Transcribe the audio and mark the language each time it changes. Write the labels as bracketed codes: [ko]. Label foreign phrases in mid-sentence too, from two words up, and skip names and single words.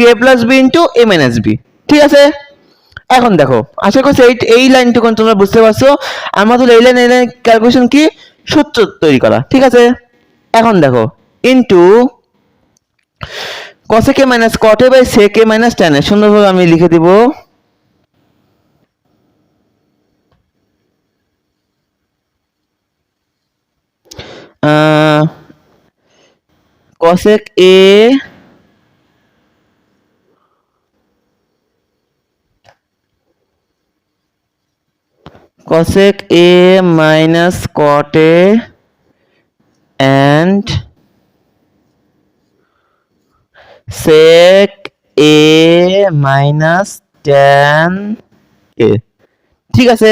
[en] a plus b into a minus b, [bn] ঠিক আছে? এখন দেখো আশা করছি এই লাইনটুকু তোমরা বুঝতে পারছো। আমাদের এই [en] line calculation [bn] কি? সূত্র তৈরি করা, ঠিক আছে? এখন দেখো [en] into cosec a minus cot a by sec a minus tan a, [bn] সুন্দরভাবে আমি লিখে দিব cosec a [en] cosec a minus cot a and sec a minus tan a, [bn] ঠিক আছে?